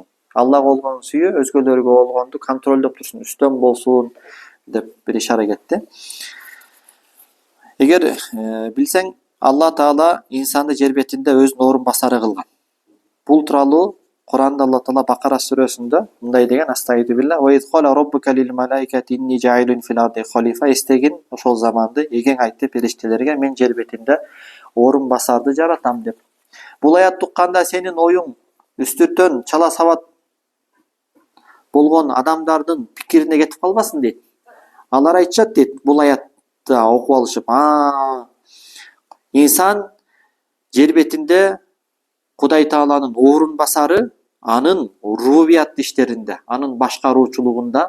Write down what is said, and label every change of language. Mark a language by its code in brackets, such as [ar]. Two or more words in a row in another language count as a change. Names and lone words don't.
[ky] Аллага болгон сүйүү өзгөлөргө болгонду контролдоп турсун, үстөн болсун деп бир ишара кетти. Эгер билсең, Алла Таала инсанды жер бетинде өзүнүн орун басары кылган. Бул тууралуу Куранда Алла Таала Бакара сүрөсүндө мындай деген: [ar] أستغفر الله وإذ قال ربك للملائكة إني جاعل في الأرض خليفة. [ky] Эстегин ошол заманды эген айтты периштелерге: мен жер бетинде орун басарды жаратам деп. Бул аятты укканда сенин оюң үстүртөн чала сабат болгон адамдардын пикирине кетип калбасын дейт. Алар айтышат дейт, бул аятты окуп алышып: инсан жер бетинде Кудай Тааланын орун басары, анын рубубият иштеринде, анын башкаруучулугунда.